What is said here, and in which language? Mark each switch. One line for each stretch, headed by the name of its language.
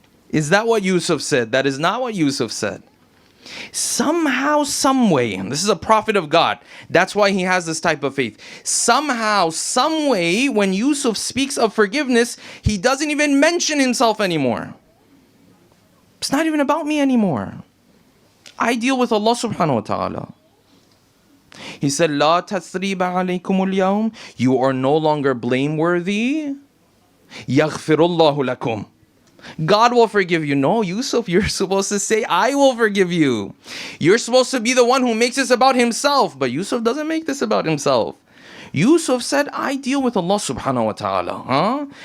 English: Is that what Yusuf said? That is not what Yusuf said. Somehow, some way, and this is a prophet of God, that's why he has this type of faith. Somehow, some way, when Yusuf speaks of forgiveness, he doesn't even mention himself anymore. It's not even about me anymore. I deal with Allah subhanahu wa ta'ala. He said,
Arabic: لا تثريب عليكم اليوم.
English: You are no longer blameworthy.
Arabic: يغفر الله لكم.
English: God will forgive you. No, Yusuf, you're supposed to say, I will forgive you. You're supposed to be the one who makes this about himself. But Yusuf doesn't make this about himself. Yusuf said, I deal with Allah subhanahu wa ta'ala.